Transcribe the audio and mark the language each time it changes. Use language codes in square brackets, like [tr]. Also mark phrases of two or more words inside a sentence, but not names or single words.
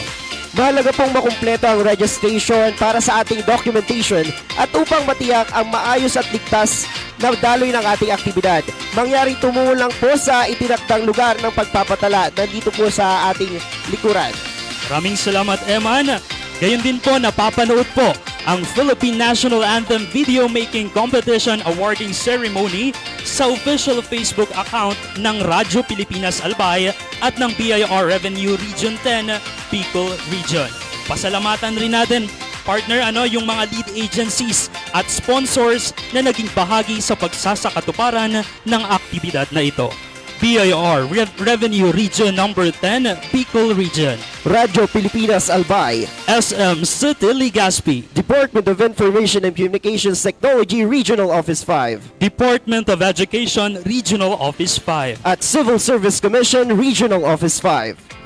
[tl] Mahalaga pong makumpleto ang registration para sa ating documentation at upang matiyak ang maayos at ligtas na daloy ng ating aktibidad. Mangyaring tumuon lang po sa itinakdang lugar ng pagpapatala nandito po sa ating likuran. Maraming salamat, Eman. Gayon din po, napapanood po ang Philippine National Anthem Video Making Competition Awarding Ceremony sa [en] official Facebook account [tl] ng Radyo Pilipinas Albay at ng BIR Revenue Region 10, Bicol Region. Pasalamatan rin natin, partner, yung mga [en] lead agencies [tl] at sponsors na naging bahagi sa pagsasakatuparan ng aktibidad na ito. BIR Revenue Region number 10, Bicol Region. Radyo Pilipinas Albay. SM City Legazpi. Department of Information and Communications Technology Regional Office 5. Department of Education Regional Office 5. At Civil Service Commission Regional Office 5.